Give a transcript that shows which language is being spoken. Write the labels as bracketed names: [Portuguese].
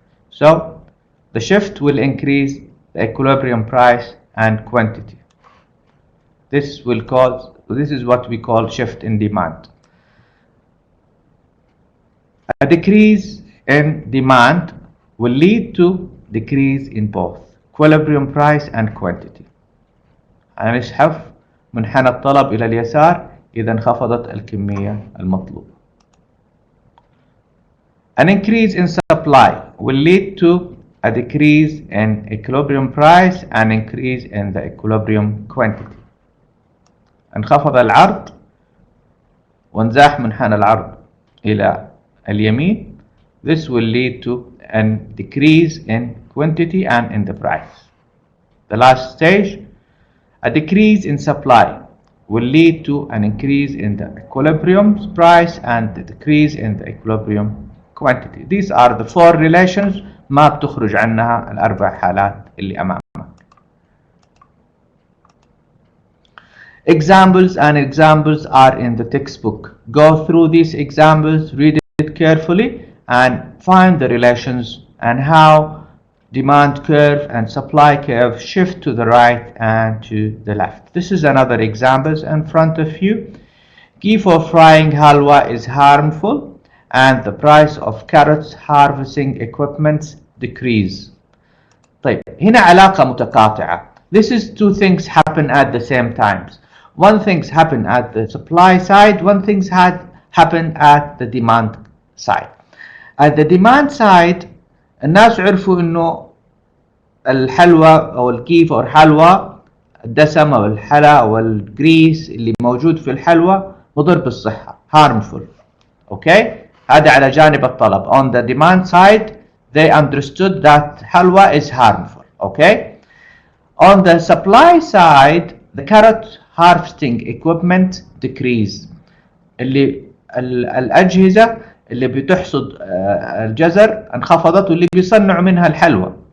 [English] So the shift will increase the equilibrium price and quantity. This is what we call shift in demand. A decrease in demand will lead to decrease in both equilibrium price and quantity. [Arabic] هنسحب منحنى الطلب إلى اليسار إذا انخفضت الكمية المطلوبة. [English] An increase in supply will lead to a decrease in equilibrium price and increase in the equilibrium quantity. [Arabic] انخفض العرض وانزاح منحنى العرض إلى اليمين. [English] This will lead to a decrease in quantity and in the price. The last stage, a decrease in supply will lead to an increase in the equilibrium price and the decrease in the equilibrium quantity. These are the four relations [Arabic] ما بتخرج عنها الأربع حالات اللي أمامنا. [English] Examples are in the textbook. Go through these examples, read it carefully, and find the relations and how demand curve and supply curve shift to the right and to the left. This is another example in front of you. Ghee for frying halwa is harmful and the price of carrots harvesting equipment decrease. [Arabic] طيب هنا علاقة متقاطعة. [English] This is two things happen at the same time. One things happen at the supply side, one things happen at the demand side. At the demand side [Arabic] الناس عرفوا انه الحلوى او الكيف او الحلوى الدسم او الحلا او الجريس اللي موجود في الحلوى مضر بالصحة harmful. Okay, هذا على جانب الطلب. [English] On the demand side they understood that halwa is harmful. Okay, on the supply side the carrot harvesting equipment decrease. [Arabic] اللي الأجهزة اللي بتحصد الجزر انخفضت واللي بيصنعوا منها الحلوى.